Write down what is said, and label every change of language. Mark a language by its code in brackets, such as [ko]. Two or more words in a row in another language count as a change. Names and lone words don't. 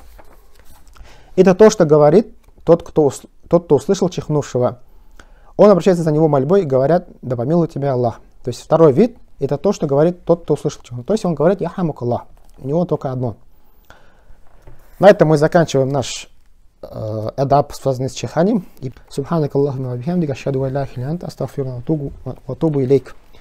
[ru] Это то, что говорит тот, кто услышал чихнувшего. Он обращается за него мольбой и говорят: «Да помилует тебя Аллах». То есть второй вид – это то, что говорит тот, кто услышал чихнувшего. То есть он говорит «Ярхамукаллах». У него только одно. На этом мы заканчиваем наш адаб, связанный с чиханием. [ar] سبحانك اللهم وبحمدك أشهد أن لا إله إلا أنت أستغفرك وأتوب إليك.